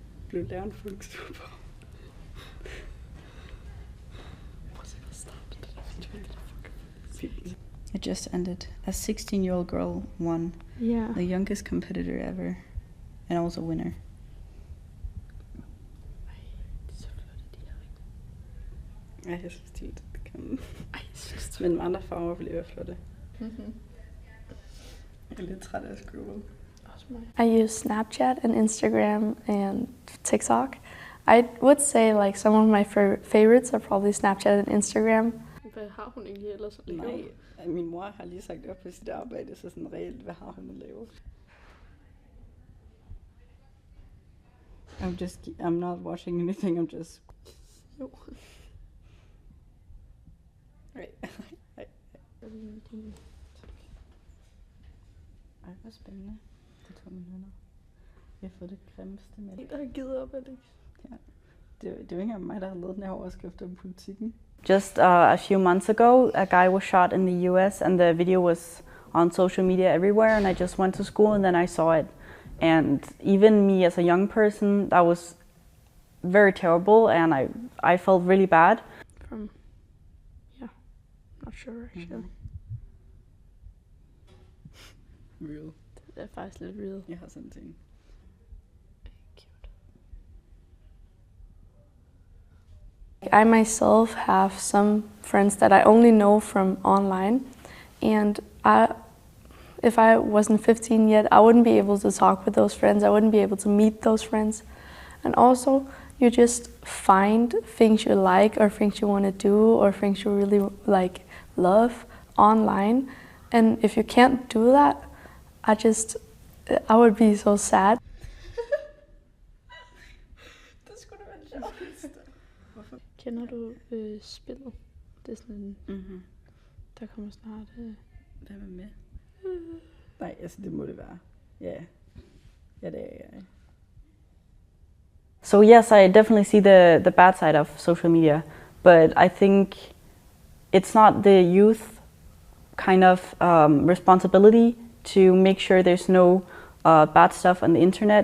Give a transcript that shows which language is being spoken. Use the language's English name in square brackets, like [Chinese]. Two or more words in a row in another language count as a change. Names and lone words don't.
[Danish] blev læreren folksuper. [English] It just ended. A 16-year-old girl won. Yeah. The youngest competitor ever. And also winner. [Danish] Ej, jeg synes, det kan... Men andre farver ville være flotte. Jeg er lidt træt af at skrive. [English] I use Snapchat and Instagram and TikTok. I would say like some of my favorites are probably Snapchat and Instagram. [Danish] Hvad har hun egentlig ellers at lave? Nej, min mor har lige sagt op på sit arbejde, så sådan reelt, hvad har hun at lave? [English] I'm not watching anything, I'm just... [Danish] Jo. Ej, hvor spændende. Det tog min venner. Vi har fået det grimmeste med. Der har givet op, Alex. Ja. Det er jo ikke engang mig, der har lavet den her overskrift om politikken. [English] Just a few months ago, a guy was shot in the US and the video was on social media everywhere, and I just went to school and then I saw it. And even me as a young person, that was very terrible, and I felt really bad. Not sure, actually. Real. [Danish] Det er faktisk lidt real. Jeg har sådan en ting. [English] I myself have some friends that I only know from online, and if I wasn't 15 yet, I wouldn't be able to talk with those friends. I wouldn't be able to meet those friends. And also, you just find things you like or things you want to do or things you really like love online. And if you can't do that, I would be so sad. [Danish] Det skulle da være sjovt. Hvorfor? Kender du spillet? Det er sådan en, der kommer snart... Hvad med? Nej, altså det må det være. Ja, ja det er jeg. [English] So yes, I definitely see the bad side of social media, but I think it's not the youth kind of responsibility to make sure there's no bad stuff on the internet.